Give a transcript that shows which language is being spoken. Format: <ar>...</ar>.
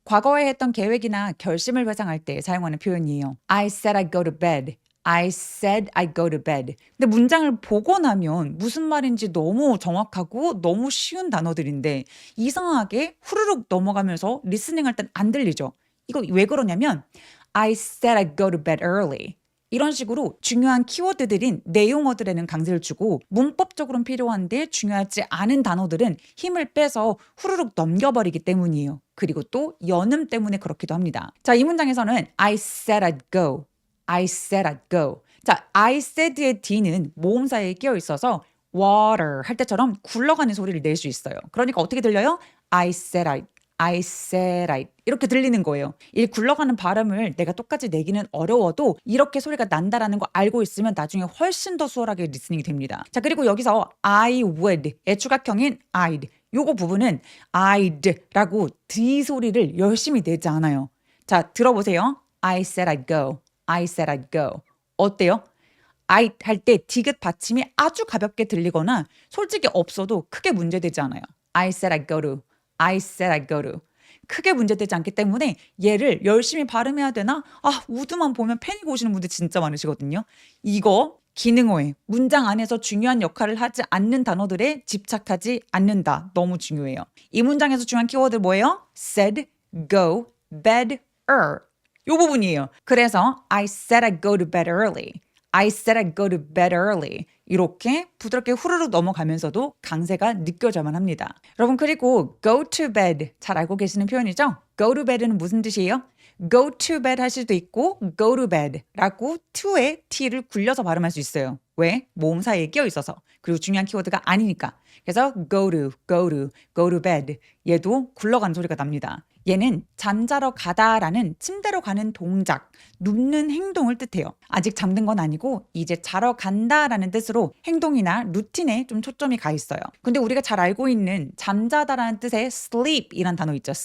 <ko>과거에 했던 계획이나 결심을 회상할 때 사용하는 표현이에요.</ko> <en>I said I'd go to bed. I said I'd go to bed.</en> <ko>근데 문장을 보고 나면 무슨 말인지 너무 정확하고 너무 쉬운 단어들인데 이상하게 후루룩 넘어가면서 리스닝할 땐 안 들리죠. 이거 왜 그러냐면</ko> <en>I said I'd go to bed early.</en> <ko>이런 식으로 중요한 키워드들인 내용어들에는 강세를 주고 문법적으로는 필요한데 중요하지 않은 단어들은 힘을 빼서 후루룩 넘겨버리기 때문이에요. 그리고 또 연음 때문에 그렇기도 합니다. 자, 이 문장에서는</ko> <en>I said I'd go. I said I'd go.</en> <ko>자,</ko> <en>I said</en> <ko>의 D는 모음사에 끼어 있어서 water 할 때처럼 굴러가는 소리를 낼 수 있어요. 그러니까 어떻게 들려요?</ko> <en>I said I'd. I said I'd.</en> <ko>이렇게 들리는 거예요. 이 굴러가는 발음을 내가 똑같이 내기는 어려워도 이렇게 소리가 난다라는 거 알고 있으면 나중에 훨씬 더 수월하게 리스닝이 됩니다. 자, 그리고 여기서</ko> <en>I would</en> <ko>의 추각형인 I'd. 요거 부분은 I'd라고 D 소리를 열심히 내지 않아요. 자, 들어보세요.</ko> <en>I said I'd go. I said I'd go.</en> <ko>어때요? I 할 때 디귿 받침이 아주 가볍게 들리거나 솔직히 없어도 크게 문제되지 않아요.</ko> <en>I said I'd go to. I said I'd go to.</en> <ko>크게 문제되지 않기 때문에 얘를 열심히 발음해야 되나? 아, 우드만 보면 패닉 오시는 분들 진짜 많으시거든요. 이거 기능어에 문장 안에서 중요한 역할을 하지 않는 단어들에 집착하지 않는다. 너무 중요해요. 이 문장에서 중요한 키워드 뭐예요?</ko> <en>said, go, bed,</en> <ko>요 부분이에요. 그래서</ko> <en>I said I'd go to bed early. I said I'd go to bed early.</en> <ko>이렇게 부드럽게 후루룩 넘어가면서도 강세가 느껴져야만 합니다. 여러분, 그리고</ko> <en>go to bed</en> <ko>잘 알고 계시는 표현이죠? go to bed는 무슨 뜻이에요?</ko> <en>go to bed</en> <ko>할 수도 있고 go to bed라고 to에 t를 굴려서 발음할 수 있어요. 왜? 모음 사이에 끼어 있어서. 그리고 중요한 키워드가 아니니까. 그래서</ko> <en>go to, go to, go to bed.</en> <ko>얘도 굴러가는 소리가 납니다. 얘는 잠자러 가다라는 침대로 가는 동작, 눕는 행동을 뜻해요. 아직 잠든 건 아니고 이제 자러 간다라는 뜻으로 행동이나 루틴에 좀 초점이 가 있어요. 근데 우리가 잘 알고 있는 잠자다라는 뜻의 sleep이란 단어 있죠.</ko>